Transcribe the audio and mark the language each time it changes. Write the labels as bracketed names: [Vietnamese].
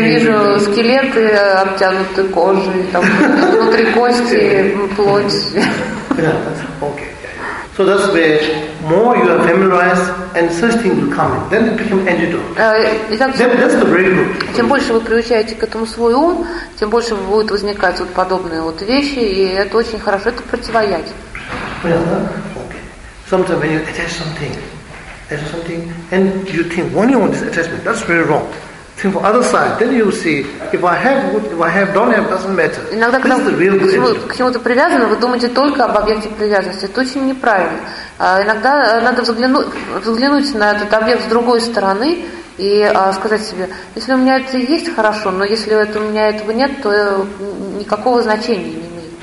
[Russian] вижу скелеты, обтянутые кожей, там внутри кости, плоть. Yeah, okay. [English] So that's where more you are familiarized and such things will come in. Then it becomes antidote. That's the very good. [Russian] Чем больше вы приучаете к этому свой ум, тем больше будут возникать вот подобные вот вещи, и это очень хорошо, это противоядие. [English] Okay. Sometimes when you attach something. Something, and you think only on this attachment, that's very wrong. Think for other side, then you see if I have, don't have, doesn't matter. [Russian] Иногда, [English] this is the real good. [Russian] К чему-то привязано, вы думаете только об объекте привязанности. Это очень неправильно. Иногда надо взглянуть на этот объект с другой стороны и сказать себе, если у меня это есть, хорошо, но если это, у меня этого нет, то никакого значения не имеет.